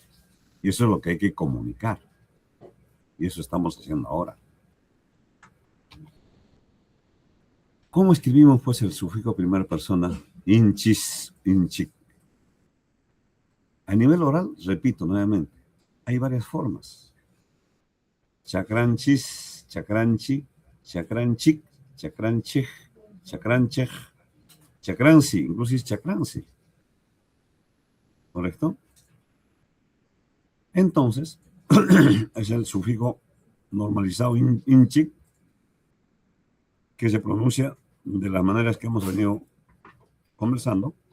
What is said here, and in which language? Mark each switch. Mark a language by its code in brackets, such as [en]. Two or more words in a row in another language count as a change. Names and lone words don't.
[es] Y eso es lo que hay que comunicar. Y eso estamos haciendo ahora. ¿Cómo escribimos pues el sufijo primera persona? [qu] Inchis, Inchik. [es] A nivel oral, repito nuevamente, hay varias formas. [qu] Chakranchis, chakranchi, chakranchik, chakranchej, chakranchej, chakransi, [es] incluso es chakransi. ¿Correcto? Entonces, es el sufijo normalizado inchik, que se pronuncia de las maneras que hemos venido conversando.